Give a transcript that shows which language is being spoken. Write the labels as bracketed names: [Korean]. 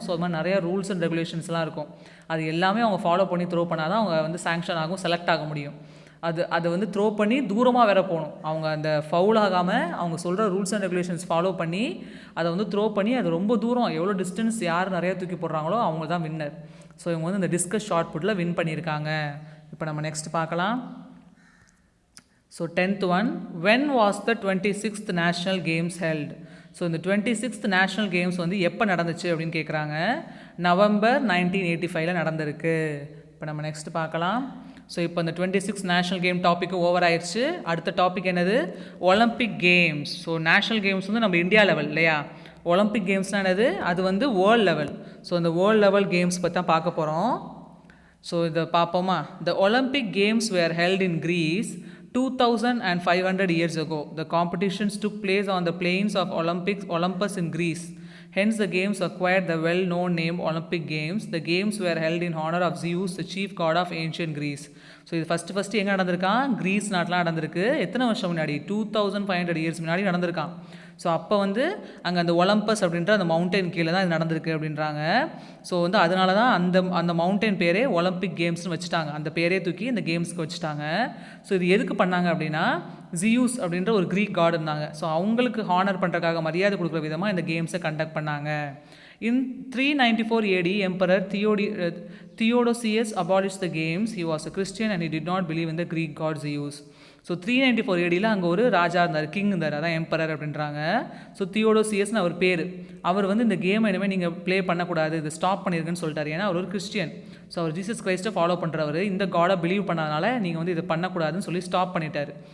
[Tamil] So அது மாதிரி நிறையா ரூல்ஸ் அண்ட் ரெகுலேஷன்ஸ்லாம் இருக்கும், அது எல்லாமே அவங்க ஃபாலோ பண்ணி த்ரோ பண்ணால் தான் அவங்க வந்து சேங்ஷன் ஆகும், செலக்ட் ஆக முடியும். அதை வந்து த்ரோ பண்ணி தூரமாக வேற போகணும், அவங்க அந்த ஃபவுல் ஆகாமல் அவங்க சொல்கிற ரூல்ஸ் அண்ட் ரெகுலேஷன்ஸ் ஃபாலோ பண்ணி அதை வந்து த்ரோ பண்ணி அது ரொம்ப தூரம் எவ்வளோ டிஸ்டன்ஸ் யார் நிறையா தூக்கி போடுறாங்களோ அவங்க தான் வின்னர். ஸோ இவங்க வந்து இந்த டிஸ்கஸ் ஷார்ட் புட்டில் வின் பண்ணியிருக்காங்க. இப்போ நம்ம நெக்ஸ்ட் பார்க்கலாம். [English] So 10th one, when was the 26th national games held? [Tamil] So இந்த 26th நேஷ்னல் கேம்ஸ் வந்து எப்போ நடந்துச்சு அப்படின்னு கேட்குறாங்க. நவம்பர் 1985 நடந்திருக்கு. இப்போ நம்ம நெக்ஸ்ட் பார்க்கலாம். ஸோ இப்போ இந்த 26th national game topic over ஆயிடுச்சு. அடுத்த டாபிக் என்னது? Olympic games. So national games வந்து நம்ம இந்தியா லெவல் இல்லையா, ஒலிம்பிக் கேம்ஸ்னால் என்னது? அது வந்து வேர்ல்டு லெவல். ஸோ இந்த வேர்ல்டு லெவல் கேம்ஸ் பற்றி தான் பார்க்க போகிறோம். ஸோ இதை பார்ப்போமா? [English] The Olympic games were held in Greece 2500 years ago. The competitions took place on the plains of Olympus in Greece. Hence the games acquired the well-known name Olympic Games. The games were held in honor of Zeus, the chief god of ancient Greece. [Tamil] So இது first எங்கே நடந்திருக்கான்? Grease நாட்டில் நடந்திருக்கு. எத்தனை வருஷம் முன்னாடி? 2500 years முன்னாடி நடந்திருக்கான். So அப்போ வந்து அங்கே அந்த ஒலம்பஸ் அப்படின்ற அந்த மவுண்டைன் கீழே தான் இது நடந்திருக்கு அப்படின்றாங்க. ஸோ வந்து அதனால தான் அந்த மவுண்டைன் பேரே ஒலிம்பிக் கேம்ஸ்னு வச்சுட்டாங்க, அந்த பேரே தூக்கி இந்த கேம்ஸ்க்கு வச்சுட்டாங்க. ஸோ இது எதுக்கு பண்ணாங்க அப்படின்னா, ஜியூஸ் அப்படின்ற ஒரு க்ரீக் காட் இருந்தாங்க. ஸோ அவங்களுக்கு ஹானர் பண்ணுறதுக்காக, மரியாதை கொடுக்குற விதமாக இந்த கேம்ஸை கண்டக்ட் பண்ணாங்க. [English] In 394 AD, Emperor Theodosius abolished the games. He was a Christian and he did not believe in the Greek god Zeus. [Tamil] So 394 ADயில் அங்கே ஒரு ராஜா இருந்தார், கிங் இருந்தார், அதான் எம்பரர் அப்படின்றாங்க. ஸோ தியோடோசியஸ்னு அவர் பேர். அவர் வந்து இந்த கேமை இனிமேல் நீங்கள் ப்ளே பண்ணக்கூடாது, இது ஸ்டாப் பண்ணியிருக்குன்னு சொல்லிட்டார். ஏன்னா அவர் ஒரு கிறிஸ்டியன். ஸோ அவர் ஜீசஸ் கிரைஸ்ட்டை ஃபாலோ பண்ணுறவர், இந்த காடை பிலீவ் பண்ணாதனால நீங்கள் வந்து இதை பண்ணக்கூடாதுன்னு சொல்லி ஸ்டாப் பண்ணிட்டார்.